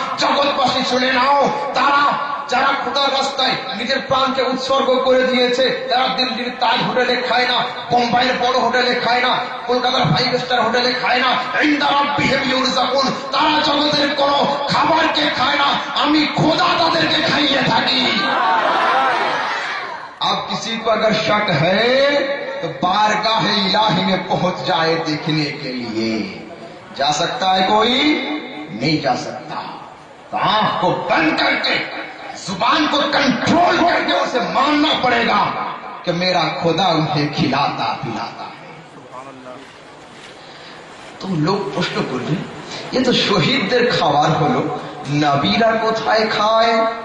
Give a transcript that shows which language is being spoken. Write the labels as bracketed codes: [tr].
[bn] জগৎবাসী শুনে নাও, তারা যারা খোদার রাস্তায় নিজের প্রাণকে উৎসর্গ করে দিয়েছে তারা দিল্লির তাজ হোটেলে খায় না, বোম্বাইয়ের বড় হোটেলে খায় না, কলকাতার 5 স্টার হোটেলে খায় না। ইনদা রাব্বিহিম ইউরযাকুন, তারা জগতের কোন খাবারকে খায় না, আমি খোদা তাদেরকে খাইয়ে থাকি। [hi] अब किसी को अगर शक है तो बारगाह इलाही में पहुंच जाए देखने के लिए। जा सकता है कोई? नहीं जा सकता। तो आंख को बंद करके जुबान को कंट्रोल करके उसे मानना पड़ेगा कि मेरा खुदा उन्हें खिलाता पिलाता है। तुम लोग प्रश्न [bn] করবে, [hi] ये तो [bn] শহীদদের খাবার হলো, নবীরা কোথায় খায়?